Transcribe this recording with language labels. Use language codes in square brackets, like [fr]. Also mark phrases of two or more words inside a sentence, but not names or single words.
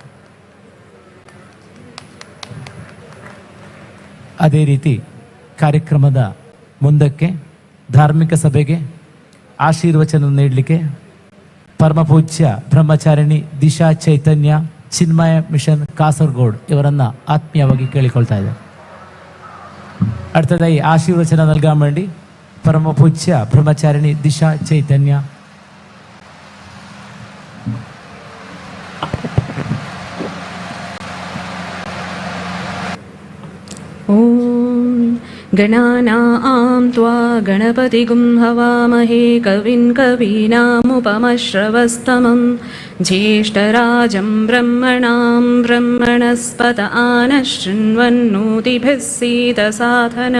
[kn] ಅದೇ ರೀತಿ ಕಾರ್ಯಕ್ರಮದ ಮುಂದಕ್ಕೆ ಧಾರ್ಮಿಕ ಸಭೆಗೆ ಆಶೀರ್ವಚನ ನೀಡಲಿಕ್ಕೆ ಪರಮಪೂಜ್ಯ ಬ್ರಹ್ಮಚಾರಿಣಿ ದಿಶಾ ಚೈತನ್ಯ ಚಿನ್ಮಯ ಮಿಷನ್ ಕಾಸರಗೋಡು ಇವರನ್ನು ಆತ್ಮೀಯವಾಗಿ ಕೇಳಿಕೊಳ್ತಾ ಇದ್ದಾರೆ. [ml] അടുത്തതായി ആശീർവചനം നൽകാൻ വേണ്ടി പരമപൂജ്യ ബ്രഹ്മചാരിണി ദിശ ചൈതന്യ. [sa] ഓം ഗണാനാം ത്വാ ഗണപതിഗും ഹവാമഹേ കവിൻ കവീനാമുപമശ്രവസ്തമം ജ്യേഷ്ഠരാജം ബ്രഹ്മണാം ബ്രഹ്മണസ്പത ആനശൃണ്വന്നോതിഭിः സീദസാധനം.